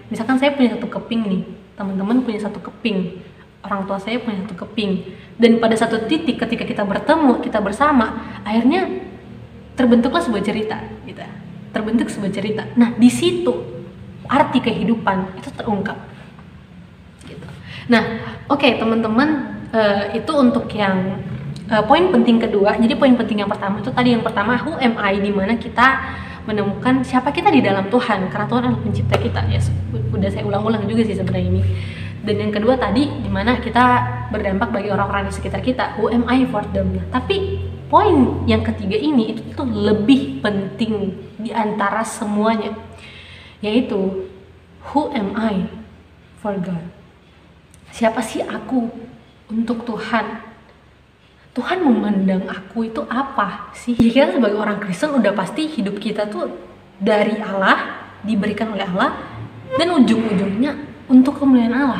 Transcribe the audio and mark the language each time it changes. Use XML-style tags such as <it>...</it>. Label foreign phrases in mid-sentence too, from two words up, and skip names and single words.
<id>Misalkan saya punya satu keping nih, teman-teman punya satu keping, orang tua saya punya satu keping, dan pada satu titik ketika kita bertemu, kita bersama, akhirnya terbentuklah sebuah cerita gitu. Terbentuk sebuah cerita. Nah, di situ arti kehidupan itu terungkap gitu. Nah, oke, teman-teman, itu untuk yang poin penting kedua. Jadi poin penting yang pertama itu tadi, yang pertama</id> <en>who am I,</en> <id>di mana kita menemukan siapa kita di dalam Tuhan, karena Tuhan adalah pencipta kita ya. Udah saya ulang-ulang juga sih sebenarnya ini. Dan yang kedua tadi, di mana kita berdampak bagi orang-orang di sekitar kita,</id> <en>who am I for them.</en> <id>Tapi poin yang ketiga ini itu tuh lebih penting di antara semuanya, yaitu</id> <en>who am I for God.</en> <id>Siapa sih aku untuk Tuhan? Tuhan memandang aku itu apa sih? Ya, kita sebagai orang Kristen udah pasti hidup kita tuh dari Allah, diberikan oleh Allah, dan ujung-ujungnya untuk kemuliaan Allah.</id>